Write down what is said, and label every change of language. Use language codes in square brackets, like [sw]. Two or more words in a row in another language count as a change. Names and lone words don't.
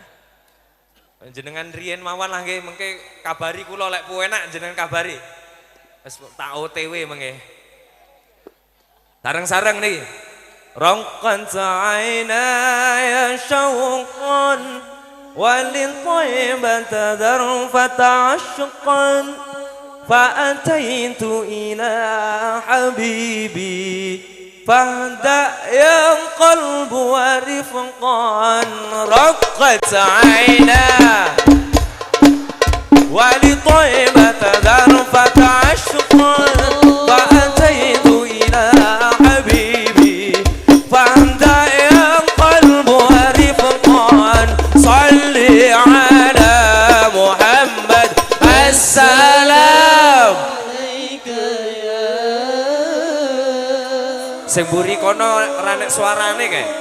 [jv] Jenengan riyen mawon lah nggih, mengke kabari kula lek puenak jenengan kabari. Wis tak OTW mengke. Sareng-sareng niki. [ar] رقت عيناي شوقا ولطيبة ذرفت عشقا فأتيت إلى حبيبي فاهدأ يا قلب ورفقا رقت عينا ولطيبة ذرفة عشقا فأتيت إلى حبيبي فاهدأ يا قلب ورفقا صل على محمد السلام [jv] sing mburi kono ranek suarane kae.